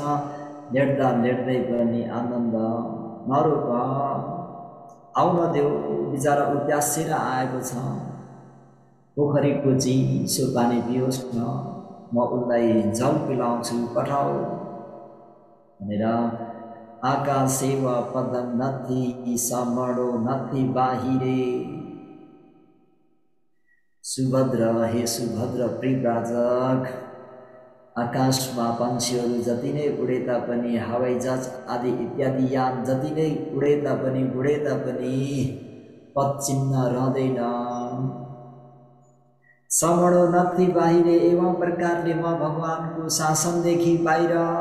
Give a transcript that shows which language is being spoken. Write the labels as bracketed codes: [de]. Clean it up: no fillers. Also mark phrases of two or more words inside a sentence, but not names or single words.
[ne] लेट्दा लेट्दै पनि आनन्द नरोक, आउन देऊ, बिचरा उप्यासेर आएको छ, पोखरीको चिसो पानी पियोस् न, म उसलाई जल पिलाउँछु, पठाऊ भनेर। [pi] आकाशेव पदन्नथि समणो नथि बाहिरे। [ne] सुभद्र, हे सुभद्र प्रिव्राजक, आकाशमा पन्छीहरू जति नै उडे तापनि, हवाईजहाज आदि इत्यादि यान जति नै उडे तापनि पदचिन्ह रहँदैन। [pi] समणो नथि बाहिरे, [ne] एवं प्रकारले म भगवानको शासनदेखि बाहिर।